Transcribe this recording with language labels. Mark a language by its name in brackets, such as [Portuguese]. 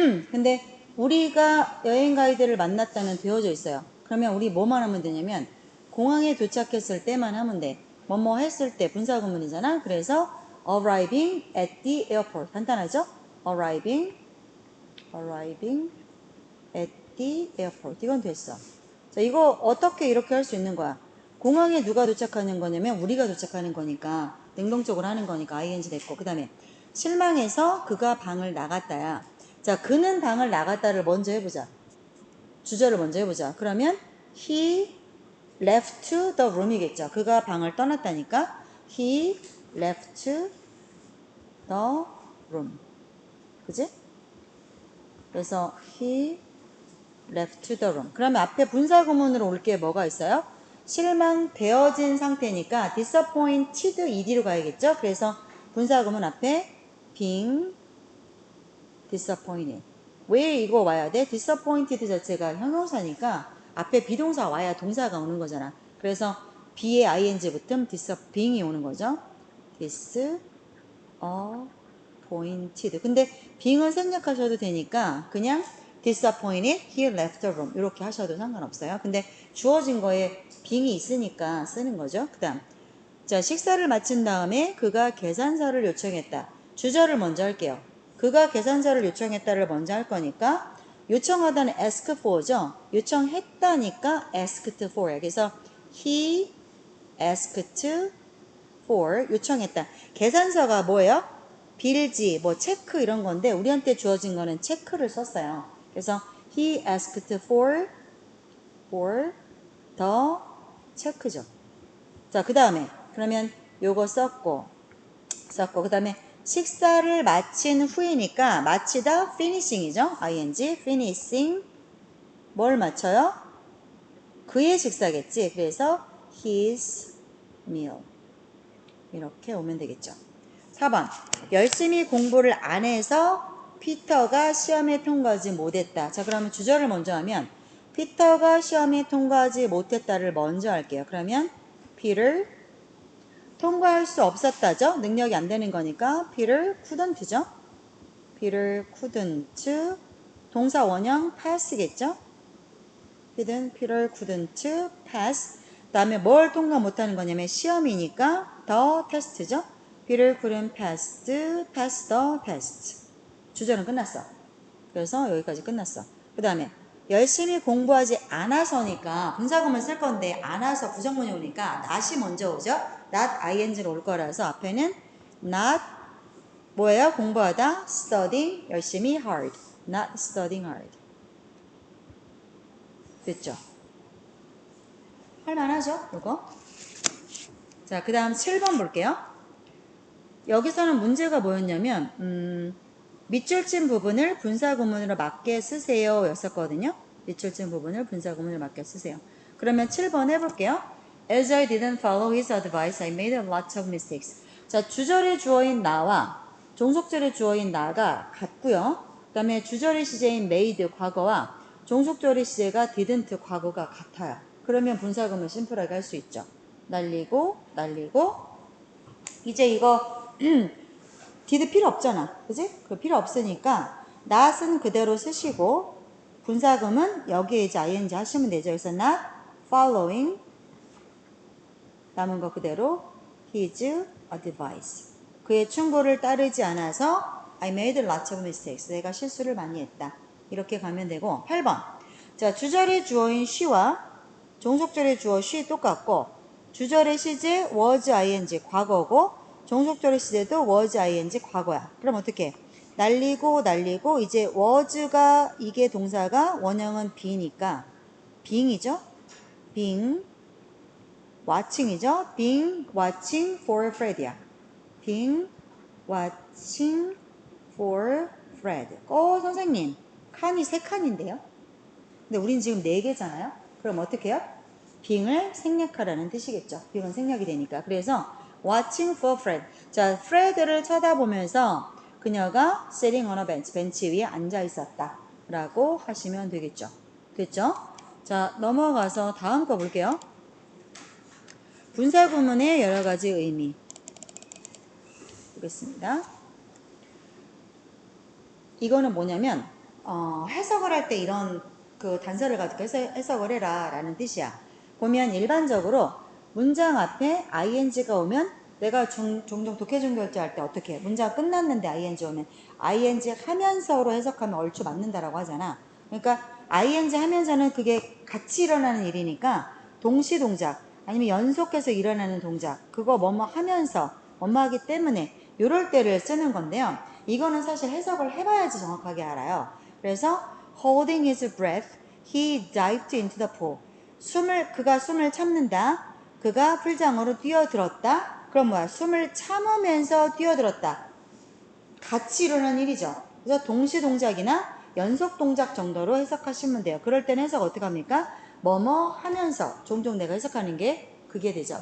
[Korean] 근데 우리가 여행 가이드를 만났다는 되어져 있어요. 그러면 우리 뭐만 하면 되냐면 공항에 도착했을 때만 하면 돼. 뭐뭐 했을 때 분사구문이잖아. [English] 그래서 arriving at the airport. 간단하죠? arriving arriving at the airport. [Korean] 이건 됐어. 자, 이거 어떻게 이렇게 할 수 있는 거야? 공항에 누가 도착하는 거냐면 우리가 도착하는 거니까 능동적으로 하는 거니까 ing 됐고, 그 다음에 실망해서 그가 방을 나갔다야. 자, 그는 방을 나갔다를 먼저 해보자. 주절을 먼저 해보자. [English] 그러면 he left the room이겠죠. [Korean] 그가 방을 떠났다니까 [English] he left the room. [Korean] 그지? [English] 그래서 he left the room. [Korean] 그러면 앞에 분사구문으로 올 게 뭐가 있어요? 실망되어진 상태니까 disappointed ed로 가야겠죠? 그래서 분사구문 앞에 [English] being disappointed. [Korean] 왜 이거 와야 돼? disappointed 자체가 형용사니까 앞에 비동사 와야 동사가 오는 거잖아. 그래서 be에 ing 붙으면 being이 오는 거죠. [English] disappointed. [Korean] 근데 being은 생략하셔도 되니까 그냥 [English] disappointed, he left the room [Korean] 이렇게 하셔도 상관없어요. 근데 주어진 거에 being이 있으니까 쓰는 거죠. 그 다음, 자, 식사를 마친 다음에 그가 계산서를 요청했다. 주절을 먼저 할게요. 그가 계산서를 요청했다를 먼저 할 거니까 요청하다는 ask for죠. 요청했다니까 [English] asked for. 그래서 he asked for [Korean] 요청했다. 계산서가 뭐예요? 빌지, 뭐 체크 이런 건데 우리한테 주어진 거는 체크를 썼어요. [English] 그래서 he asked for the 체크죠. [Korean] 자, 그 다음에 그러면 요거 썼고 그 다음에 식사를 마친 후이니까 마치다 finishing이죠. ing finishing 뭘 마쳐요? 그의 식사겠지. 그래서 his meal 이렇게 오면 되겠죠. 4번 열심히 공부를 안 해서 피터가 시험에 통과하지 못했다. 자, 그러면 주절을 먼저 하면 피터가 시험에 통과하지 못했다를 먼저 할게요. 그러면 Peter 통과할 수 없었다죠. 능력이 안 되는 거니까 [English] Peter couldn't [Korean] 죠. Peter couldn't 동사 원형 pass겠죠. [English] Peter couldn't pass. [Korean] 그 다음에 뭘 통과 못하는 거냐면 시험이니까 [English] the test [Korean] 죠. [English] Peter couldn't pass the test. [Korean] 주절은 끝났어. 그래서 여기까지 끝났어. 그 다음에 열심히 공부하지 않아서니까 분사구문 쓸 건데 안아서 부정문이 오니까 not이 먼저 오죠. not ing로 올 거라서 앞에는 not 뭐예요? 공부하다 studying 열심히 hard. [English] not studying hard. [Korean] 됐죠? 할만하죠? 이거? 자, 그 다음 7번 볼게요. 여기서는 문제가 뭐였냐면 밑줄진 부분을 분사구문으로 맞게 쓰세요 였었거든요. 밑줄진 부분을 분사구문으로 맞게 쓰세요. 그러면 7번 해볼게요. [English] As I didn't follow his advice, I made a lot of mistakes. [Korean] 자, 주절의 주어인 나와 종속절의 주어인 나가 같고요. 그 다음에 주절의 시제인 made 과거와 종속절의 시제가 didn't 과거가 같아요. 그러면 분사구문 심플하게 할 수 있죠. 날리고 이제 이거 did 필요 없잖아. 그지? 그 필요 없으니까 not은 그대로 쓰시고 분사금은 여기에 이제 ing 하시면 되죠. 그래서 [English] not following [Korean] 남은 거 그대로 [English] his advice. [Korean] 그의 충고를 따르지 않아서 [English] I made lots of mistakes. [Korean] 내가 실수를 많이 했다. 이렇게 가면 되고 8번. 자, 주절의 주어인 she와 종속절의 주어 she 똑같고 주절의 시제 was ing 과거고 종속절의 시제도 was ing 과거야. 그럼 어떻게? 날리고 이제 was가 이게 동사가 원형은 be니까 being이죠. [English] being watching이죠. being watching for Fred이야. being watching for Fred. [Korean] 선생님 칸이 3칸인데요. 근데 우린 지금 4개잖아요. 그럼 어떻게 해요? being을 생략하라는 뜻이겠죠. being은 생략이 되니까. [English] 그래서 watching for Fred. [Korean] 자, Fred를 쳐다보면서 그녀가 [English] sitting on a bench, [Korean] 벤치 위에 앉아 있었다 라고 하시면 되겠죠. 됐죠? 자, 넘어가서 다음 거 볼게요. 분사구문의 여러 가지 의미 보겠습니다. 이거는 뭐냐면 해석을 할 때 이런 그 단서를 가지고 해석을 해라 라는 뜻이야. 보면 일반적으로 문장 앞에 ing가 오면 내가 종종 독해종 결제할 때 어떻게 해? 문장 끝났는데 ing 오면 ing 하면서로 해석하면 얼추 맞는다라고 하잖아. 그러니까 ing 하면서는 그게 같이 일어나는 일이니까 동시 동작 아니면 연속해서 일어나는 동작 그거 뭐뭐 하면서 뭐뭐 하기 때문에 이럴 때를 쓰는 건데요. 이거는 사실 해석을 해봐야지 정확하게 알아요. [English] 그래서 holding his breath, he dived into the pool. [Korean] 그가 숨을 참는다. 그가 풀장으로 뛰어들었다. 그럼 뭐야? 숨을 참으면서 뛰어들었다. 같이 일어나는 일이죠. 그래서 동시 동작이나 연속 동작 정도로 해석하시면 돼요. 그럴 때는 해석 어떻게 합니까? 뭐뭐 하면서. 종종 내가 해석하는 게 그게 되죠.